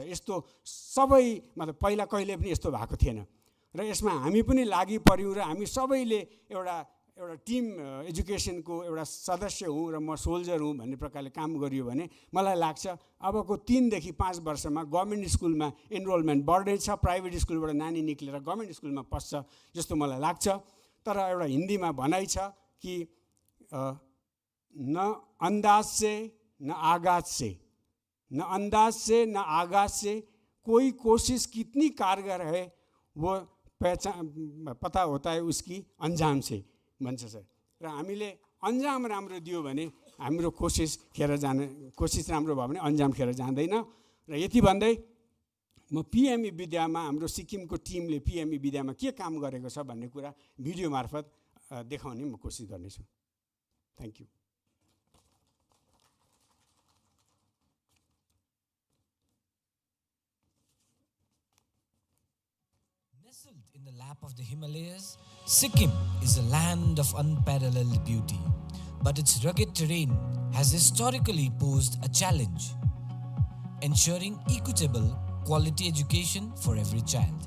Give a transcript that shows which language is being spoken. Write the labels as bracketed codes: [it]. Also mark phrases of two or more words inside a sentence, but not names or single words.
[ne] यस्तो सबै मतलब पहिला कहिले पनि यस्तो भएको थिएन र यसमा हामी पनि लागि पर्यौँ र हामी सबैले एउटा टिम एजुकेसनको एउटा सदस्य हुँ र म सोल्जर हुँ भन्ने प्रकारले काम गरियो भने मलाई लाग्छ अबको 3 देखि 5 वर्षमा गभर्मेन्ट स्कुलमा इनरोलमेन्ट बढ्नेछ, प्राइभेट स्कुलबाट नानी निक्लेर गभर्मेन्ट स्कुलमा पस्छ जस्तो मलाई लाग्छ। तर एउटा हिन्दीमा भनाइ छ कि [hi] न अंदाज से न आगाज से, न अंदाज से न आगाज से, कोई कोशिश कितनी कारगर है वो पता होता है उसकी अंजाम से [ne] भन्छ सर। र हामीले अन्जाम राम्रो दियो भने हाम्रो कोसिस राम्रो भयो भने अन्जाम खेर जाँदैन। र यति भन्दै म पिएमई विद्यामा हाम्रो सिक्किमको टिमले पिएमई विद्यामा के काम गरेको छ भन्ने कुरा भिडियो मार्फत देखाउने म कोसिस गर्नेछु। [en] Thank you. Nestled in the lap of the Himalayas, Sikkim is a land of unparalleled beauty, but its rugged terrain has historically posed a challenge, ensuring equitable, quality education for every child.